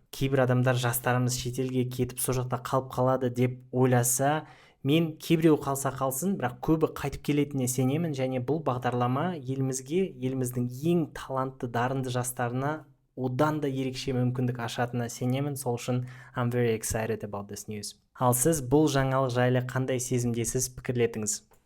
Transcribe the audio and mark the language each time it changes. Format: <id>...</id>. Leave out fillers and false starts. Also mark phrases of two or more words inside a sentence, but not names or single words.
<kk>Кейбір адамдар жастарымыз шетелге кетіп сол жақта қалып қалады деп ойласа, мен кейбіреу қалса қалсын, бірақ көбі қайтып келетініне сенемін, және бұл бағдарлама еліміздің ең талантты, дарынды жастарына одан да ерекше мүмкіндік ашатынына сенемін. Сол үшін</kk> <en>I'm very excited about this news.</en> <kk>Ал сіз бұл жаңалық жайлы қандай сезімдесіз, пікірлетіңіз.</kk>